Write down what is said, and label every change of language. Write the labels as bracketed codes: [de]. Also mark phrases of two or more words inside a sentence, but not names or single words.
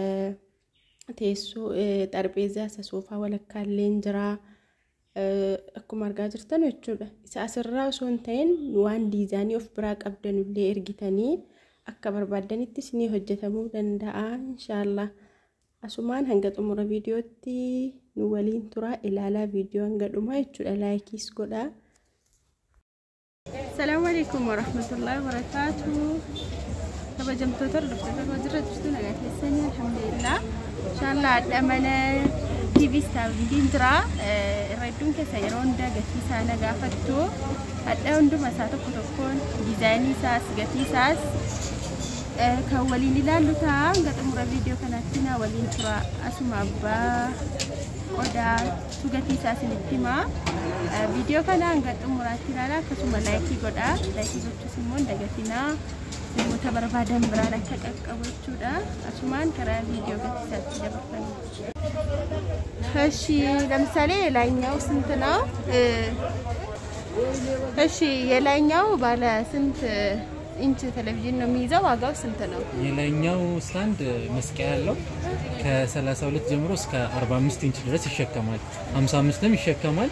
[om] teessoo xarbeezaa isa soofaa walakkaallee jira akkuma argaa jirtan jechuudha isa asirraa osoo hin ta'in waan diizaanii of biraa qabdanullee ergitanii akka barbaadanitti isinii hojjetamuu danda'a inshallah asumaan hanga xumura viidiyootti nu waliin tura ilaalaa viidiyoo hanga dhumaa jechuudha laayikiis godhaa. [ar] السلام عليكم ورحمة الله وبركاته. [om] kabajamtoota dhuftoota jirtu nagaa keessanii [ar] الحمد لله إن شاء الله [om] adamana TV staavin jira irraadduun keessa yeroo hunda gatii isaa nagaafattu adda hunduma isaa tokkoon diizaayinii isaas gatii isaas kan waliin ilaallu ta'a hanga xumura viidiyoo kanaatti na waliin tura asuma abbaa odaa gatii isaas isinitti hima viidiyoo kana hanga xumuraatti ilaalaa akkasuma laayikii godhaa laayikii gochuus immoo dagatinaa namoota barbaadan biraan akka qaqqabu jechuudha asumaan karaa viidiyoo gatii isaatti dabarfanii. [am] እሺ ለምሳሌ የላይኛው ስንት ነው? እሺ የላይኛው ባለ ስንት ኢንች ቴሌቪዥን ነው የሚይዘው? ዋጋው ስንት ነው? የላይኛው ስታንድ መስቀያ ያለው ከ32 ጀምሮ እስከ 45 ኢንች ድረስ ይሸከማል 55ም ይሸከማል